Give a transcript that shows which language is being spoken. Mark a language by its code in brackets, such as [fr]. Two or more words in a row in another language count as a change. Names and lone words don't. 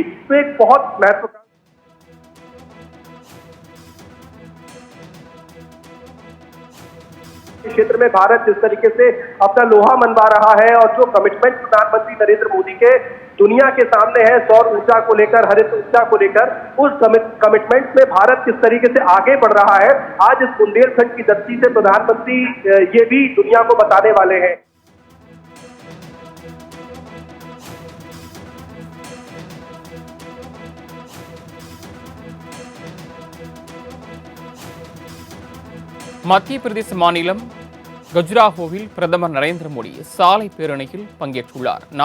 [hi] तो एक बहुत महत्वपूर्ण क्षेत्र में भारत जिस तरीके से अपना लोहा मनवा रहा है और जो कमिटमेंट प्रधानमंत्री नरेंद्र मोदी के दुनिया के सामने है सौर ऊर्जा को लेकर, हरित ऊर्जा को लेकर, उस कमिटमेंट में भारत किस तरीके से आगे बढ़ रहा है, आज इस बुंदेलखंड की धरती से प्रधानमंत्री ये भी दुनिया को बताने वाले हैं। [ta] மத்திய பிரதேச மாநிலம் கஜுராஹோவில் பிரதமர் நரேந்திர மோடி சாலை பேரணியில் பங்கேற்றுள்ளார்.